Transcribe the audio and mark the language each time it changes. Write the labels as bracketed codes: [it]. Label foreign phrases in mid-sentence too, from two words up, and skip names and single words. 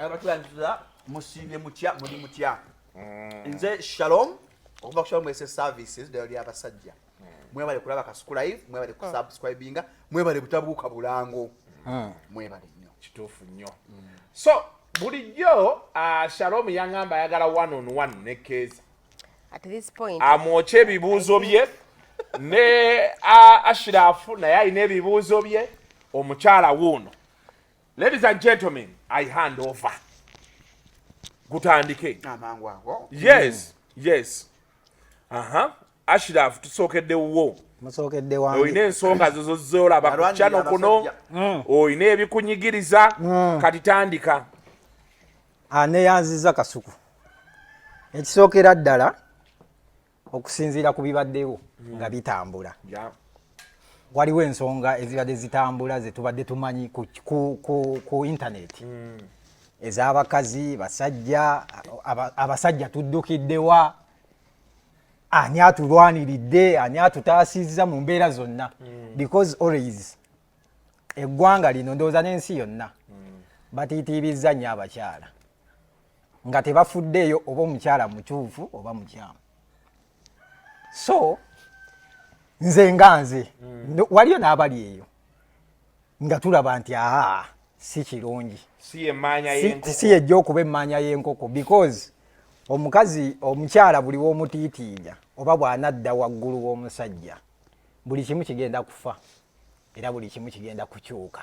[lg] abatulangiza musiibye mutya muli mutya nze Shalom okuva ku Shalom ese services ddala lyabasajja mwebale kulaba Kasuku Live mwebale kusubscribinga mwebale butabuuka bulango mwebale nnyo kituufu nnyo so bulijjo Shalom yaŋŋamba ayagala [en] one on one [lg] ne Keeza [en] at this point, [lg] amwokye ebibuuzo bye ne Ashraf naye alina ebibuuzo bye omukyala wuuno. [en] Ladies and gentlemen, I hand over. [lg] Gutandike. amangu ago [en] Yes. [lg] Ashraf tusookedde wuwo Musookedde wange. Oyina ensonga zo zolaba ku channel kuno. Oyina ebikunyigiriza kati tandika. Neyanziza Kasuku. Ekisookera ddala okusinziira ku bibaddewo nga bitambula. Waliwo ensonga ezibadde zitambula ze tubadde tumanyi ku intaneti. Ez'abakazi, basajja, abasajja tuddukiddewa, ani atulwaniridde, ani atutaasizza mu mbeera zonna. [en] Because always [lg] eggwanga lino ndowooza n'ensi yonna batiitiibizza nnyo abakyala nga tebafuddeeyo oba omukyala mutuufu oba mukyamu. So nze nga nze waliyo n'abali eyo nga tulaba nti si kirungi, si yejja okuba emmanya y'enkoko, because omukyala buli w'omutiitiija oba bw'anadda waggulu w'omusajja buli kimu kigenda kufa era buli kimu kigenda kukyuka.